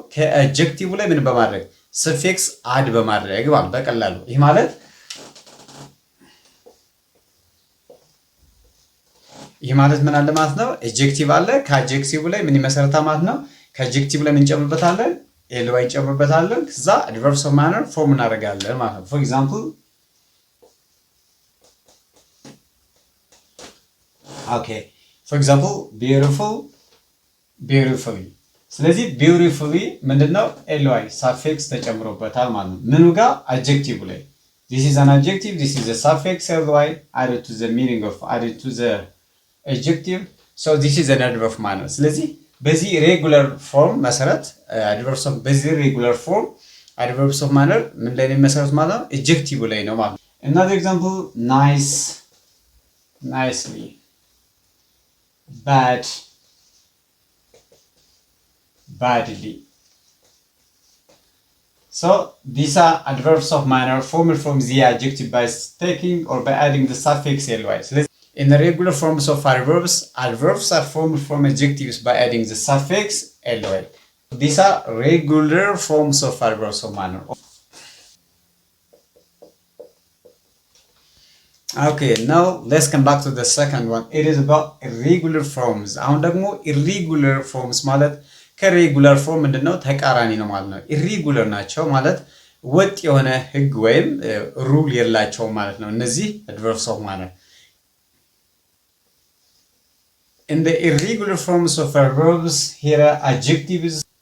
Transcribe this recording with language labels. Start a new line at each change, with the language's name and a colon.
Amharic: ከአድጀክቲቭ ላይ ምን በማድረግ ሰፊክስ አድ በማድረግ ማለት በቀላሉ። ይህ ማለት ምን አለ ማለት ነው? አድጀክቲቭ አለ። ከአድጀክቲቭ ላይ ምን ይመሰረታል ማለት ነው? ከአድጀክቲቭ ላይ ምን እንጨምርበታለን? ly እንጨምርበታለን። ከዛ adverbs of manner ፎርም እናደርጋለን ማለት ነው።
English: For example, okay, for example, beautiful, beautifully.
Amharic: ስለዚህ beautifully ምንድነው? ly suffix ተጨምሮበታል ማለት ነው። ምኑ ጋር? አድጀክቲቭ ላይ።
English: This is an adjective, this is a suffix ly added to the meaning of added to the adjective, so this is an adverb of manner.
Amharic: ስለዚህ በዚህ ሬጉላር ፎርም መሰረት adverbs of በዚህ ሬጉላር ፎርም adverbs of manner ምን ላይ ነው መሰረት ማለት ነው? adjective ላይ ነው ማለት ነው።
English: Another example, nice, nicely, bad, badly. So these are adverbs of manner formed from the adjective by taking or by adding the suffix ly. So in the regular forms of adverbs are formed from adjectives by adding the suffix ly. These are regular forms of adverbs of manner. Okay, now let's come back to the second one. It is about irregular forms.
Amharic: አሁን ደግሞ irregular forms ማለት ከሬጉላር ፎርም ምንድነው? ተቃራኒ ነው ማለት ነው። ኢሬጉላር ናቸው ማለት ወጥ የሆነ ህግ ወይም ሩል የላቸው ማለት ነው። እነዚህ adverbs of manner.
English: In the irregular forms of adverbs, here are adjectives.